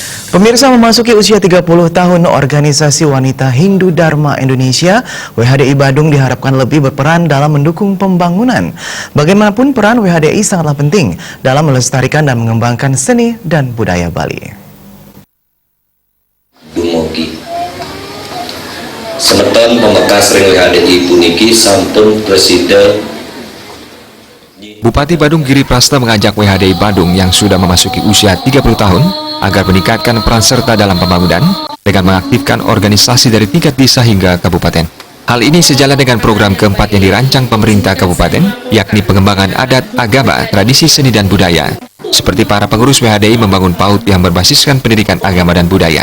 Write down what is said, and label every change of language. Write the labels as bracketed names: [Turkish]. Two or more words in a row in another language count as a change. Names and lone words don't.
[Indonesian] Pemirsa, memasuki usia 30 tahun, Organisasi Wanita Hindu Dharma Indonesia WHDI Badung diharapkan lebih berperan dalam mendukung pembangunan. Bagaimanapun peran WHDI sangatlah penting dalam melestarikan dan mengembangkan seni dan budaya Bali. [Balinese] Dumugi semeton pemekas ring WHDI puniki sampun presiden. [Indonesian] Bupati Badung Giri Prasta mengajak WHDI Badung yang sudah memasuki usia 30 tahun agar meningkatkan peran serta dalam pembangunan dengan mengaktifkan organisasi dari tingkat desa hingga kabupaten. Hal ini sejalan dengan program keempat yang dirancang pemerintah kabupaten, yakni pengembangan adat, agama, tradisi, seni, dan budaya. Seperti para pengurus WHDI membangun PAUD yang berbasiskan pendidikan agama dan budaya.